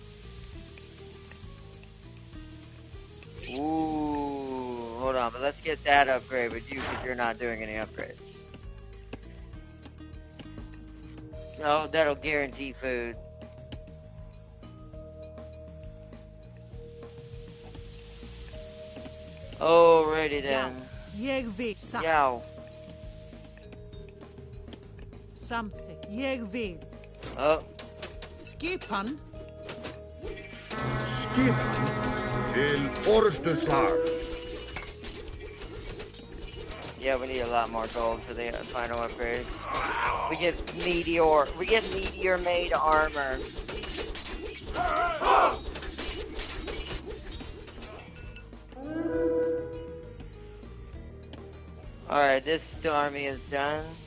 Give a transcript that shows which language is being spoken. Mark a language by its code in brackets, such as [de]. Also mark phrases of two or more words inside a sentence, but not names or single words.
[en] Ooh, hold on, but let's get that upgrade with you because you're not doing any upgrades. Oh, that'll guarantee food. Alrighty then. [sv] Jag vill [en] Yow. [sv] something. Jag vill. [en] Oh, [is] Skipan. Skipan til orustuslag. [en] yeah, we need a lot more gold for the final upgrades. We get meteor made armor. Alright, this army is done.